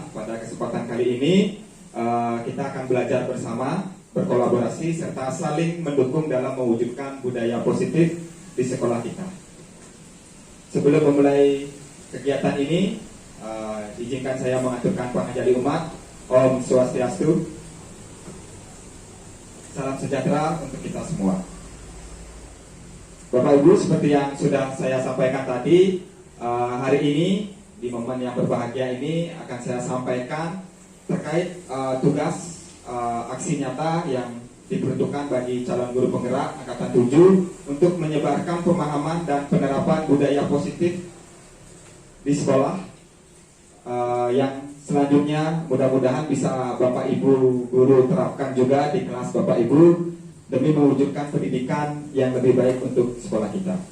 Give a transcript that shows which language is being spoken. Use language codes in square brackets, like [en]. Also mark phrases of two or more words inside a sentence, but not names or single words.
[id] Pada kesempatan kali ini kita akan belajar bersama, berkolaborasi, serta saling mendukung dalam mewujudkan budaya positif di sekolah kita. Sebelum memulai kegiatan ini, izinkan saya mengaturkan panghajali umat. [sa] Om Swastiastu. [id] Salam sejahtera untuk kita semua. Bapak Ibu, seperti yang sudah saya sampaikan tadi, hari ini di momen yang berbahagia ini akan saya sampaikan terkait tugas aksi nyata yang diperuntukkan bagi calon guru penggerak Angkatan 7 untuk menyebarkan pemahaman dan penerapan budaya positif di sekolah, yang selanjutnya mudah-mudahan bisa Bapak Ibu guru terapkan juga di kelas Bapak Ibu demi mewujudkan pendidikan yang lebih baik untuk sekolah kita.